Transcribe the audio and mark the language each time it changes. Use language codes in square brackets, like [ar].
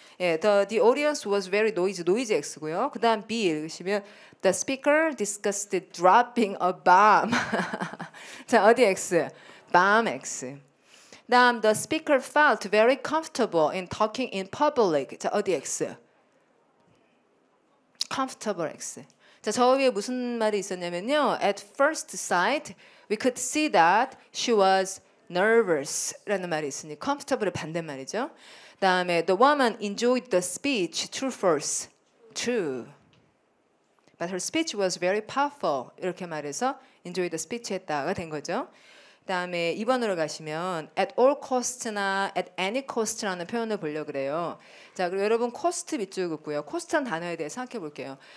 [en] 예, the audience was very noisy. noisy X고요. [ko] 그 다음 B 읽으시면 [en] The speaker discussed dropping a bomb. [ko] 자, 어디 X? bomb X. 다음 [en] the speaker felt very comfortable in talking in public. [ko] 자, 어디 X? comfortable X. 자, 저 위에 무슨 말이 있었냐면요. [en] At first sight, we could see that she was nervous [ko] 라는 말이 있으니 comfortable의 반대말이죠. 다음에 [en] the woman enjoyed the speech. True, false? True. But her speech was very powerful. [ko] 이렇게 말해서 enjoy the speech 했다가 된 거죠. 그다음에 2번으로 가시면 at all cost나 at any cost라는 표현을 보려고 그래요. 자, 그리고 여러분 cost 밑줄 긋고요. cost란 단어에 대해서 생각해 볼게요.